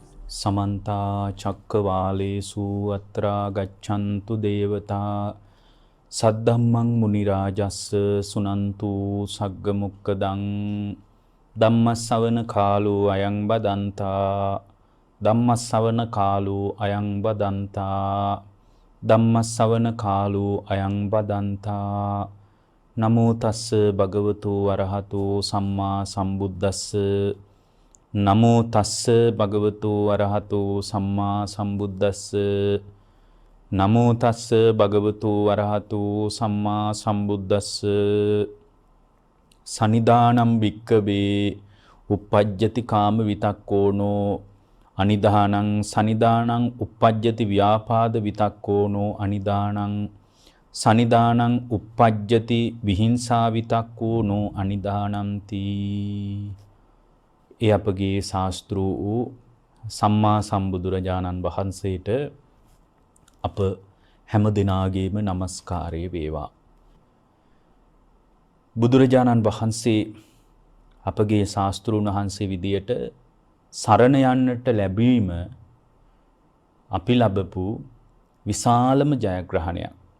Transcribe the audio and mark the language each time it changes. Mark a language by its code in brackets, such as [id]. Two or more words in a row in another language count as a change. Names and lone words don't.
[pi] समन्ता चक्रवालेषु अत्रा गच्छन्तु देवता सद्धम्मं मुनिराजस्स सुनन्तु सग्गमुक्कदं ධම්මස්සවන කාලෝ අයං බදන්තා ධම්මස්සවන කාලෝ අයං බදන්තා ධම්මස්සවන කාලෝ අයං බදන්තා නමෝ තස්ස භගවතු වරහතු සම්මා සම්බුද්දස්ස නමෝ තස්ස භගවතු වරහතු සම්මා සම්බුද්දස්ස නමෝ තස්ස භගවතු වරහතු සම්මා සම්බුද්දස්ස සනිදානම් වික්කවේ uppajjati කාම විතක්කෝනෝ අනිදානං සනිදානං uppajjati ව්‍යාපාද විතක්කෝනෝ අනිදානං සනිදානං uppajjati විහිංසා විතක්කෝනෝ අනිදානಂತಿ [si] ඒ අපගේ ශාස්ත්‍ර වූ සම්මා සම්බුදුරජාණන් වහන්සේට අප හැම දිනාගේම নমස්කාරය වේවා. බුදුරජාණන් වහන්සේ අපගේ ශාස්ත්‍රූන් වහන්සේ විදියට සරණ යන්නට ලැබීම අපි ලැබපු විශාලම ජයග්‍රහණයක්.